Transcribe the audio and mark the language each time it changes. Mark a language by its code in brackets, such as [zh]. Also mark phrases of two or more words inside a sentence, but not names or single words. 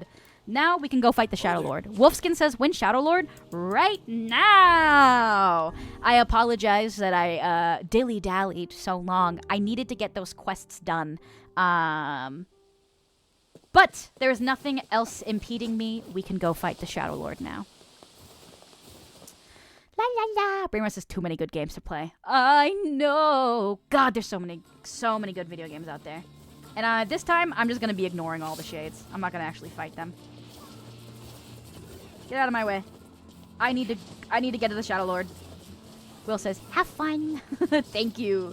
[en] Now we can go fight the Shadow Lord. Wolfskin says, win Shadow Lord right now! I apologize that I dilly-dallied so long. I needed to get those quests done. But there's nothing else impeding me. We can go fight the Shadow Lord now. La la la. Brainrust has too many good games to play. I know. God, there's so many good video games out there. And this time, I'm just gonna be ignoring all the shades. I'm not gonna actually fight them. Get out of my way. I need to get to the Shadow Lord. Will says, have fun. Thank you.